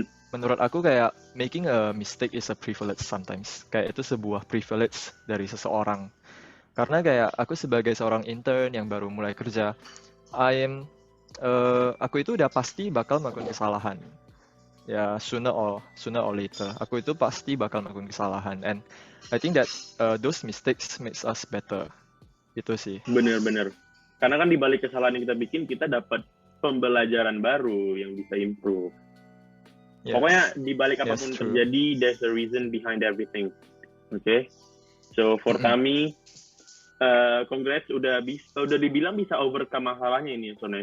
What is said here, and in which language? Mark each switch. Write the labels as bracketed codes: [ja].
[id] Menurut aku kayak [en] making a mistake is a privilege sometimes. [id] Kayak itu sebuah privilege dari seseorang. Karena kayak aku sebagai seorang intern yang baru mulai kerja, aku itu udah pasti bakal melakukan kesalahan. Ya, [en] sooner or later, [id] aku itu pasti bakal melakukan kesalahan. [en] And I think that those mistakes makes us better. [id] Itu sih. Bener. Karena kan di balik kesalahan yang kita bikin, kita dapat pembelajaran baru yang bisa improve. [en] Yes. [id] Pokoknya di balik apapun terjadi, [en] there's a reason behind everything. Okay? [id] So for kami, congrats udah dibilang bisa overcome masalahnya ini, Sonia.